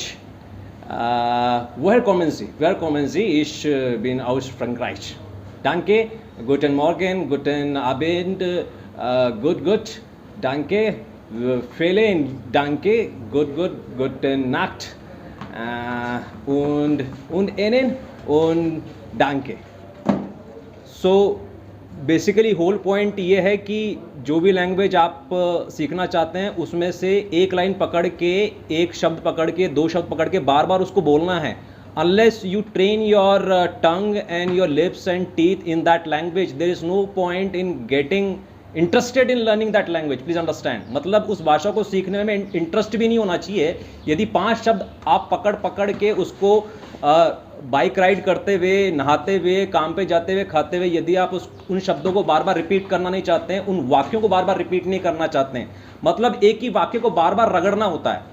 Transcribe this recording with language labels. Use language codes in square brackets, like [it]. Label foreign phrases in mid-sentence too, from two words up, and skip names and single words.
[de] Woher kommen Sie? Ich bin aus Frankreich. Danke. Guten Morgen, guten Abend. Gut. Danke. Vielen Danke. Gut. Guten Nacht. Und Ihnen und Danke. [en] so basically whole point [hi] ये है कि जो भी लैंग्वेज आप सीखना चाहते हैं उसमें से एक लाइन पकड़ के, एक शब्द पकड़ के, दो शब्द पकड़ के बार बार उसको बोलना है। [en] Unless you train your tongue and your lips and teeth in that language, there is no point in getting interested in learning that language. please understand, [hi] मतलब उस भाषा को सीखने में इंटरेस्ट भी नहीं होना चाहिए। यदि 5 शब्द आप पकड़ के उसको [en] bike ride [hi] करते हुए, नहाते हुए, काम पे जाते हुए, खाते हुए, यदि आप उन शब्दों को बार बार रिपीट करना नहीं चाहते हैं, उन वाक्यों को बार बार रिपीट नहीं करना चाहते हैं, मतलब एक ही वाक्य को बार बार रगड़ना होता है।